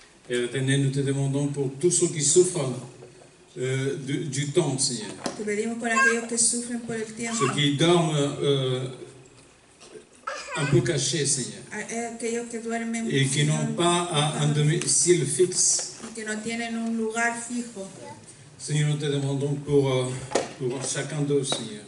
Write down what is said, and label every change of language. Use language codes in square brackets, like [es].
[fr] Et éternel, nous te demandons pour tous ceux qui souffrent du temps, Seigneur. [es] Te pedimos por aquellos que sufren por el tiempo, [fr] Ceux qui dorment un peu cachés, Seigneur. [es] aquellos que duermen [fr] Et qui n'ont pas un domicile fixe. [es] y que no tienen un lugar fijo. [fr] Seigneur, nous te demandons pour chacun d'eux, Seigneur.